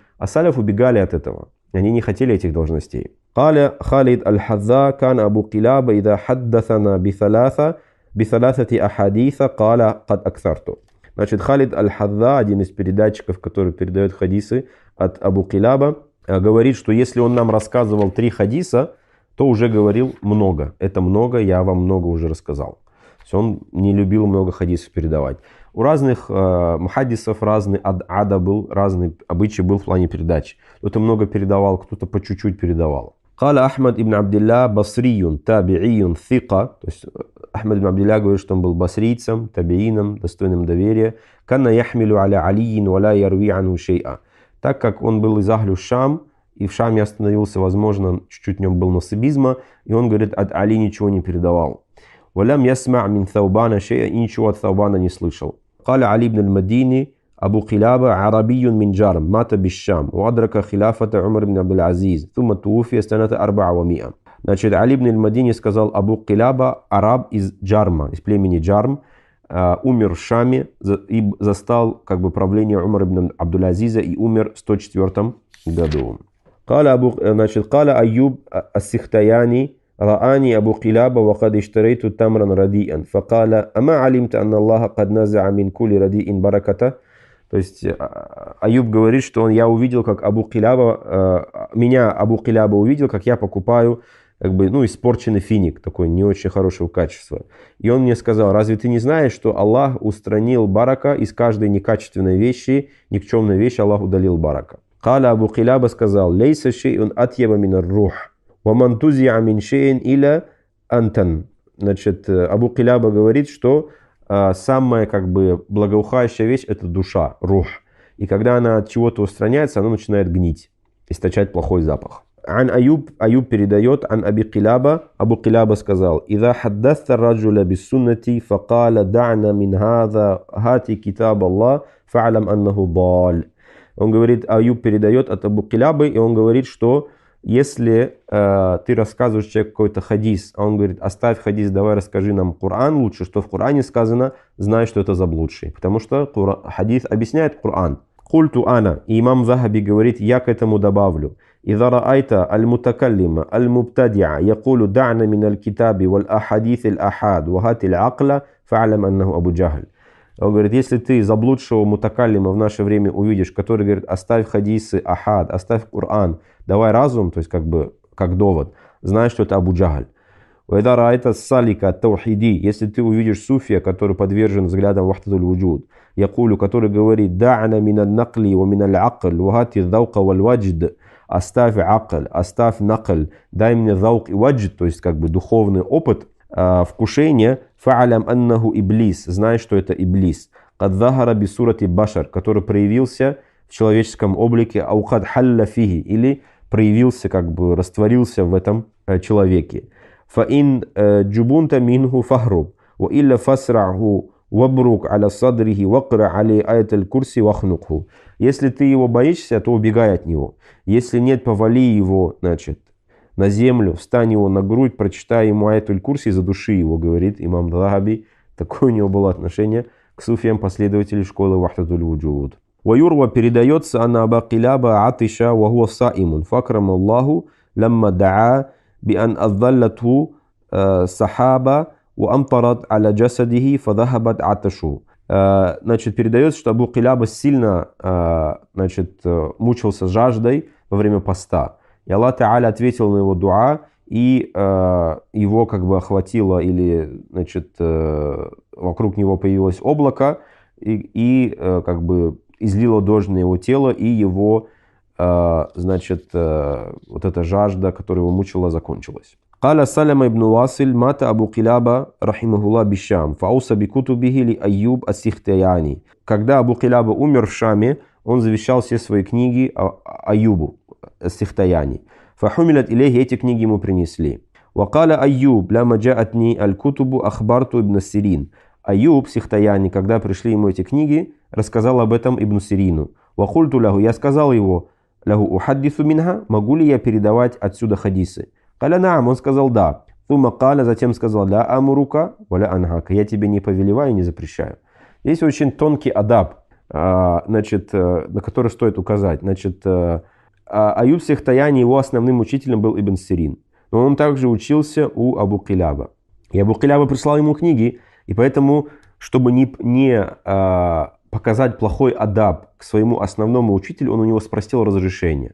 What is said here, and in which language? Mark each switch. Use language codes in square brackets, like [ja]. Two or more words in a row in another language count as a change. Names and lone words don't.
[ru] А саляф убегали от этого. Они не хотели этих должностей. [ar] قال خالد الحذاء كان أبو قلابة إذا حدثنا بثلاثة أحاديث قال قد أكثرت. [ru] Значит, Халид Аль-Хадда, один из передатчиков, который передает хадисы от Абу Килаба, говорит, что если он нам рассказывал 3 хадиса, то уже говорил много. Это много, я вам много уже рассказал. То есть он не любил много хадисов передавать. У разных мухаддисов разный ада был, разный обычай был в плане передачи. Кто-то много передавал, кто-то по чуть-чуть передавал. [ar] قال أحمد ابن عبد الله بصري تابعي ثقة. [ru] То есть Ахмад ибн Абдилля говорит, что он был басрийцем, табиином, достойным доверия. [ar] كان يحمل على علي ولا يروي عنه شيئا. [ru] Так как он был из Ахлю Шам, и в Шаме остановился, возможно, чуть-чуть в нем был насыбизма, и он, говорит, от Али ничего не передавал. [ar] ولم يسمع من ثوبان شيئا. [ru] И ничего от Таубана не слышал. [ar] قال علي بن المديني أبو قلابة عربي من جارم مات بالشام وأدرك خلافة عمر بن عبد العزيز ثم توفي سنة 400. [ru] Значит, Али ибн аль-Мадини сказал, Абу Килаба, араб из Джарма, из племени Джарм, умер в Шаме и застал как бы правление Умар ибн Абдул-Азиза и умер в 104 году. [ar] قال أيوب السختياني رآني أبو قلابة وقد اشتريت تمرا رديئا فقال أما علمت أن الله قد نزع من كل رديء بركته. [ru] То есть Аюб говорит, что я увидел, как меня Абу Килаба увидел, как я покупаю как бы, испорченный финик, такой не очень хорошего качества. И он мне сказал, разве ты не знаешь, что Аллах устранил барака из каждой некачественной вещи, никчемной вещи Аллах удалил барака. [ar] قال أبو قلابة сказал, ليس شيء أطيب من الروح وما نزعت من شيء إلا أنتن. [ru] Значит, Абу Килаба говорит, что самая как бы благоухающая вещь – это душа, рух. И когда она от чего-то устраняется, она начинает гнить, источать плохой запах. Ан Аюб передает, ан Аби Килаба, Абу Килаба сказал, [ar] «إذا حدثت الرجل بالسنة فقال دعنا من هات كتاب الله فاعلم أنه ضال». [ru] Он говорит, Аюб передает от Абу Килабы, и он говорит, что если ты рассказываешь человеку какой-то хадис, а он говорит, оставь хадис, давай расскажи нам Коран лучше, что в Коране сказано, знай, что это заблудший. Потому что хадис объясняет Коран. [ar] قلت أنا. [ru] И имам Захаби говорит, я к этому добавлю. [ar] إذا رأيت المتكلم المبتدع يقول دعنا من الكتاب والأحاديث الأحاد وهات العقل فاعلم أنه أبو جهل. [ru] Он говорит, если ты заблудшего мутакаллима в наше время увидишь, который говорит, оставь хадисы ахад, оставь Коран, давай разум, то есть как бы как довод, знай, что это Абу Джахаль. [ar] وإذا رأيت السالك التوحيدي, [ru] если ты увидишь суфия, который подвержен взглядам [ar] وحدة الوجود, [ru] якулю, который говорит, дa'на [ar] من النقل ومن العقل وهات ذوقك والوجد, [ru] оставь акл, оставь накль, дай мне заук и ваджд, то есть как бы духовный опыт, вкушение, [ar] فاعلم أنه إبليس, [ru] знай, что это иблис, [ar] قد ظهر بصورة بشر, [ru] который проявился в человеческом облике, [ar] أو قد حل فيه, [ru] или проявился, как бы растворился в этом человеке. [ar] فإن جبنت منه فاهرب وإلا فاصرعه وابرك على صدره واقرأ عليه آية الكرسي واخنقه. [ru] Если ты его боишься, то убегай от него. Если нет, повали его, значит, на землю, встань его на грудь, прочитай ему аятуль курси и задуши его, говорит имам Захаби. Такое у него было отношение к суфиям последователей школы [ar] вахдатуль вуджуд. Ваюрва передается أن أبا قلابة عطش وهو صائم فأكرمه الله لما دعا بأن أظلته سحابة وأمطرت على جسده فذهب عطشه. [ru] Значит, передается, что Абу Килаба сильно мучился жаждой во время поста. И Аллах Та'аля ответил на его дуа, и его как бы охватило, или, значит, вокруг него появилось облако, и как бы излило дождь на его тело, и его, значит, вот эта жажда, которая его мучила, закончилась. [ar] قال سلمة بن واصل مات أبو قلابة رحمه الله بالشام فأوصى بكتبه لأيوب السختياني. [ru] Когда Абу Килаба умер в Шаме, он завещал все свои книги Аюбу Сихтаяни. [ar] فحملت إليه, [ru] эти книги ему принесли. [ar] وقال أيوب لما جاءتني الكتب أخبرت ابن السيرين. [ru] Аюб Сихтаяни, когда пришли ему эти книги, рассказал об этом Ибн Сирину. [ar] وقلت له, [ru] я сказал его, [ar] لي أحدث منها, [ru] могу ли я передавать отсюда хадисы? [ar] قال نعم, [ru] он сказал да. [ar] ثم قال, [ru] затем сказал, [ar] لا آمرك ولا أنهاك, [ru] я тебе не повелеваю, не запрещаю. Здесь очень тонкий адаб, значит, на который стоит указать. Значит, Аюб Сихтаяни, его основным учителем был Ибн Сирин. Но он также учился у Абу Киляба. И Абу Киляба прислал ему книги, и поэтому, чтобы не показать плохой адаб к своему основному учителю, он у него спросил разрешение.